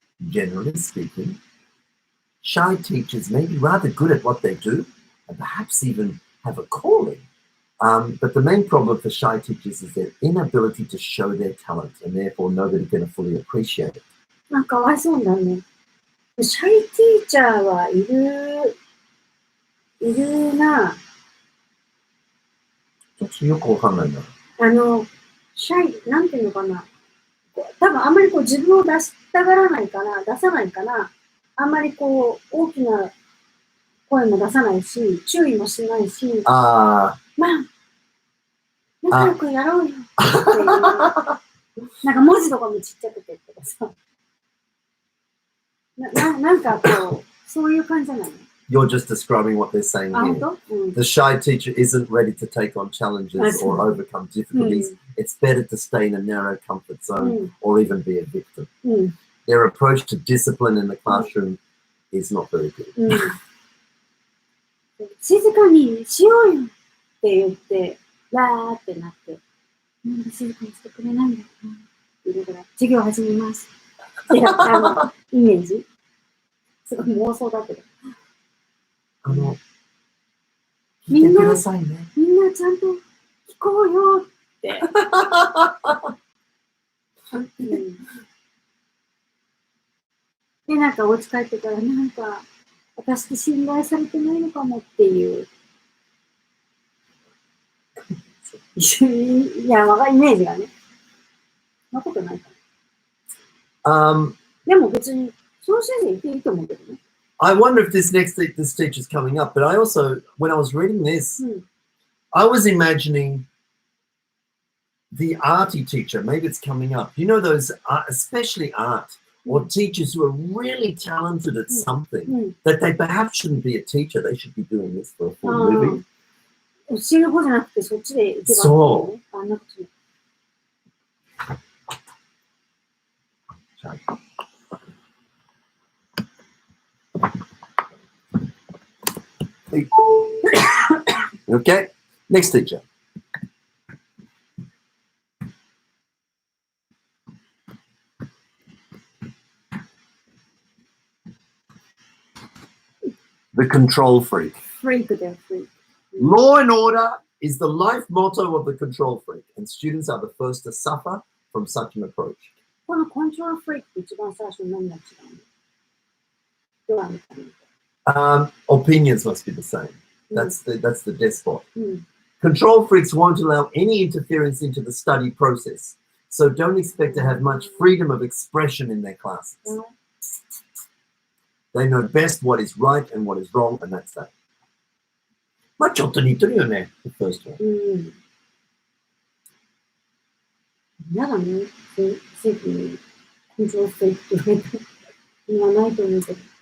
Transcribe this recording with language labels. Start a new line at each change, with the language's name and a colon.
English: Generally speaking, shy teachers may be rather good at what they do and perhaps even have a calling. But the main problem for shy teachers is their inability to show their talent and therefore nobody can fully appreciate it.
Japanese: なんかかわいそうだね。シャイティーチャーはいるな。ちょっとよくわかんないな。シャイ、なんていうのかな。多分あんまりこう自分を出したがらないから、出さないから、あんまりこう大きな声も出さないし、注意もしないし、まあ、仲良くやろうよっていう。なんか文字とかもちっちゃくてとかさ。なんかこう、そういう感じじゃないの
English: You're just describing what they're saying here. The shy teacher isn't ready to take on challenges or overcome difficulties. It's better to stay in a narrow comfort zone or even be a victim. Their approach to discipline in the classroom is not very good.
Japanese: 静かにしようよって言って、わーってなって、なんで静かにしてくれないんだろうなって言いながら、授業始めます。ってやったイメージ。すごい妄想だけど。聞いてくださいね。みんなちゃんと聞こうよって。で、なんかお家帰ってから、なんか、私って信頼されてないのかもっていう。いや、イメージがね。そんなことないかな。でも別に、その先生言っていいと思うけどね。
English: I wonder if this teacher is coming up, but I also, when I was reading this, I was imagining the arty teacher. Maybe it's coming up. You know those, especially art, or teachers who are really talented at something that they perhaps shouldn't be a teacher. They should be doing this for a full living.
Japanese: 教える方じゃなくてそっちで行けばいいのね。そう。あんなことね。
English: Okay, next teacher. The control freak. Freak. Law and order is the life motto of the control freak, and students are the first to suffer from such an approach.
Japanese: このコントロールフリークって一番最初に何が違うの
English: ？Opinions must be the same. That's the despot. Control freaks won't allow any interference into the study process, so don't expect to have much freedom of expression in their classes. They know best what is right and what is wrong, and that's that.
Japanese: まあちょっと似てるよね、
English: the first one.
Japanese: やだね、正規にコントロールフリークって言わないと思うけど。